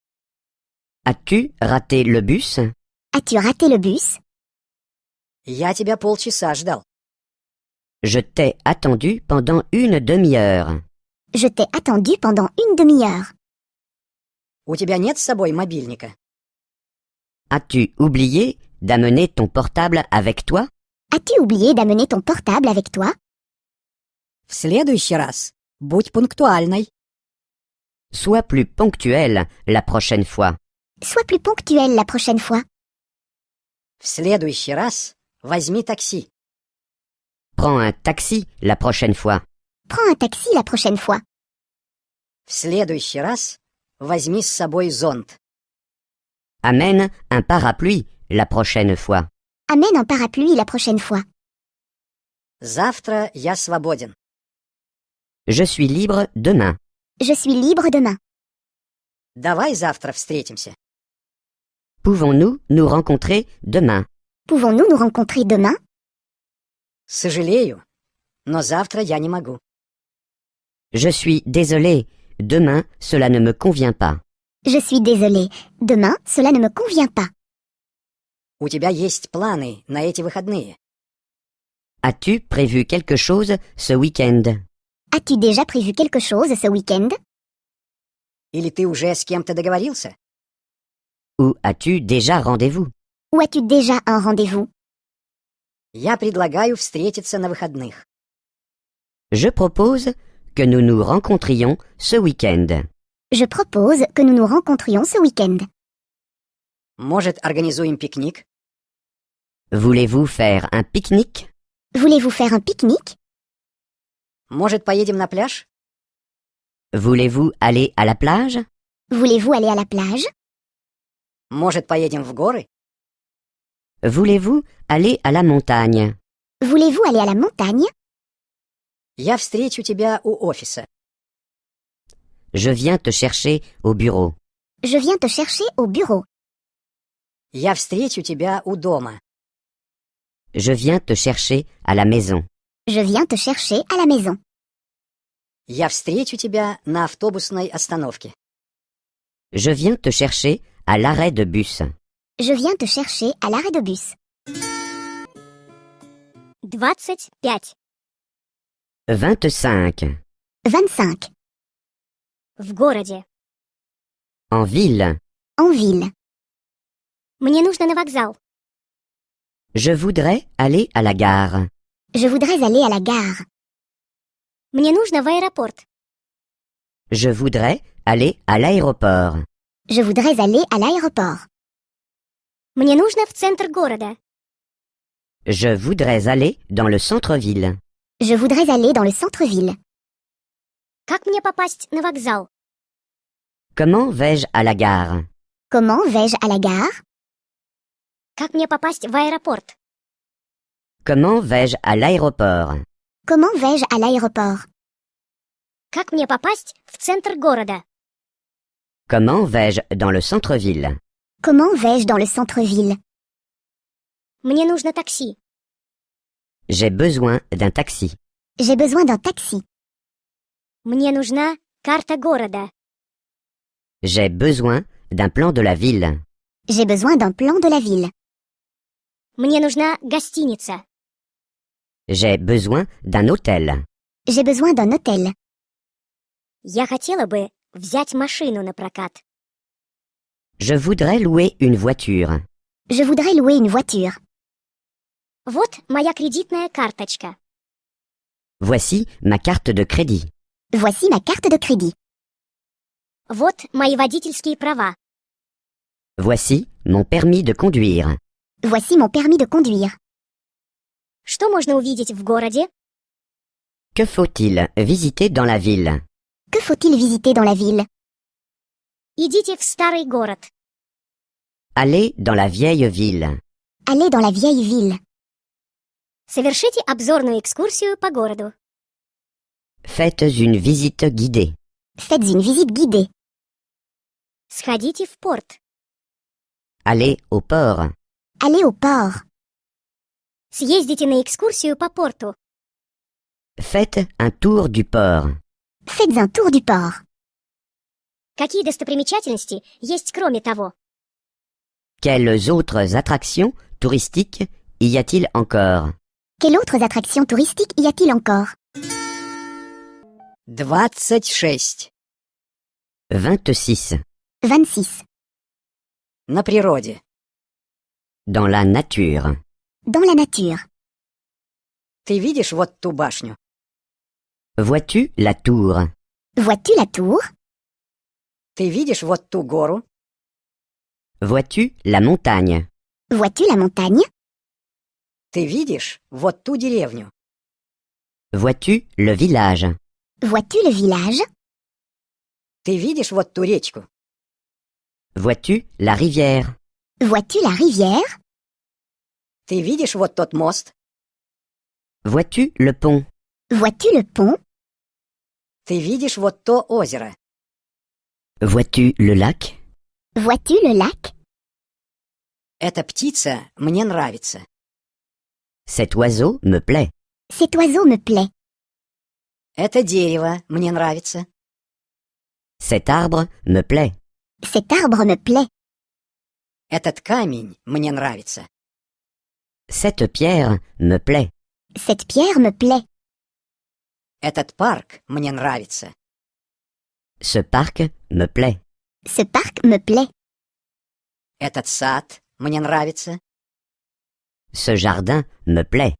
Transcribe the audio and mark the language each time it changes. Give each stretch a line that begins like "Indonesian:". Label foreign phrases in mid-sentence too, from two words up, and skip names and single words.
French: As-tu raté le bus? As-tu raté le bus?
Russian: Я тебя полчаса ждал.
French: Je t'ai attendu pendant une demi-heure. Je t'ai attendu pendant une demi-heure.
Russian: У тебя нет с собой мобильника?
French: As-tu oublié d'amener ton portable avec toi? As-tu oublié d'amener ton portable avec toi?
Russian: В следующий раз будь пунктуальной.
French: Sois plus ponctuel la prochaine fois. Sois plus ponctuel la prochaine fois.
Russian: В следующий раз возьми такси.
French: Prends un taxi la prochaine fois. Prends un taxi la prochaine fois.
Russian: В следующий раз возьми с собой зонт.
French: Amène un parapluie la prochaine fois. Amène un parapluie la prochaine fois.
Russian: Завтра я свободен.
French: Je suis libre demain. Je suis libre demain.
Russian: Давай завтра встретимся.
French: Pouvons-nous nous rencontrer demain? Pouvons-nous nous rencontrer demain?
Russian: Сожалею, но завтра я не могу.
French: Je suis désolé. Demain, cela ne me convient pas. Je suis désolée. Demain, cela ne me convient pas.
Russian: У тебя есть планы на эти выходные?
French: As-tu prévu quelque chose ce week-end? As-tu déjà prévu quelque chose ce week-end?
Russian: Или ты уже с кем-то договорился?
French: Ou as-tu déjà rendez-vous? Ou as-tu déjà un rendez-vous?
Russian: Я предлагаю встретиться на выходных.
French: Je propose que nous nous rencontrions ce week-end. Je propose que nous nous rencontrions ce week-end.
Russian: Может, организуем пикник?
French: Voulez-vous faire un pique-nique? Voulez-vous faire un pique-nique?
Russian: Может, поедем на пляж?
French: Voulez-vous aller à la plage? Voulez-vous aller à la plage?
Russian: Может, поедем в горы?
French: Voulez-vous aller à la montagne? Voulez-vous aller à la montagne?
Russian: Я встречу тебя у офиса.
French: Je viens te chercher au bureau. Je viens te chercher au bureau.
Russian: Я встречу тебя у дома.
French: Je viens te chercher à la maison. Je viens te chercher à la maison.
Russian: Я встречу тебя на автобусной остановке.
French: Je viens te chercher à l'arrêt de bus. Je viens te chercher à l'arrêt de bus. 25. 25. 25.
Russian: В городе.
French: En ville. En ville.
Russian: Мне нужно на вокзал.
French: Je voudrais aller à la gare. Je voudrais aller à la gare.
Russian: Мне нужно в аэропорт.
French: Je voudrais aller à l'aéroport. Je voudrais aller à l'aéroport.
Russian: Мне нужно в центр города.
French: Je voudrais aller dans le centre-ville. Je voudrais aller dans le centre-ville.
Russian: Как мне попасть на вокзал?
French: Comment vais-je à la gare? Comment vais-je à la gare?
Russian: Как мне попасть в аэропорт?
French: Comment vais-je à l'aéroport? Comment vais-je à l'aéroport?
Russian: Как мне попасть в центр города?
French: Comment vais-je dans le centre-ville? Comment vais-je dans le centre-ville?
Russian: Мне нужно такси.
French: J'ai besoin d'un taxi. J'ai besoin d'un taxi.
Russian: Мне нужна карта города.
French: J'ai besoin d'un plan de la ville. J'ai besoin d'un plan de la ville.
Russian: Мне нужна гостиница.
French: J'ai besoin d'un hôtel. J'ai besoin d'un hôtel.
Russian: Я хотела бы взять машину на прокат.
French: Je voudrais louer une voiture. Je voudrais louer une voiture.
Russian: Вот моя кредитная карточка.
French: Voici ma carte de crédit. Voici ma carte de crédit.
Russian: Вот мои водительские права.
French: Voici mon permis de conduire. Voici mon permis de conduire.
Russian: Что можно увидеть в городе?
French: Que faut-il visiter dans la ville? Que faut-il visiter dans la ville?
Russian: Идите в старый город.
French: Allez dans la vieille ville. Allez dans la vieille ville.
Russian: Совершите обзорную экскурсию по городу.
French: Faites une visite guidée. Faites une visite guidée.
Russian: Сходите в порт.
French: Allez au port. Allez au port.
Russian: Съездите на экскурсию по порту.
French: Faites un tour du port. Faites un tour du port.
Russian: Какие достопримечательности есть кроме того?
French: Quelles autres attractions touristiques y a-t-il encore? Quelles autres attractions touristiques y a-t-il encore? 26. 26. 26.
Russian: На природе.
French: Dans la nature. Dans la nature.
Russian: Ты видишь вот ту башню?
French: Vois-tu la tour? Vois-tu la tour?
Russian: Ты видишь вот ту гору?
French: Vois-tu la montagne? Vois-tu la montagne?
Russian: Ты видишь вот ту деревню?
French: Vois-tu le village? Vois-tu le village?
Russian: Ты видишь вот ту речку?
French: Vois-tu la rivière? Vois-tu la rivière?
Russian: Ты видишь вот тот мост?
French: Vois-tu le pont? Vois-tu le pont?
Russian: Ты видишь вот то озеро?
French: Vois-tu le lac? Vois-tu le lac?
Russian: Эта птица мне нравится.
French: Cet oiseau me plaît. Cet oiseau me plaît.
Russian: Это дерево мне нравится.
French: Cet arbre me plaît. Cet arbre me plaît.
Russian: Этот камень мне нравится.
French: Cette pierre me plaît. Cette pierre me plaît.
Russian: Этот парк мне нравится.
French: Ce parc me plaît. Ce parc me plaît.
Russian: Этот сад мне нравится.
French: Ce jardin me plaît.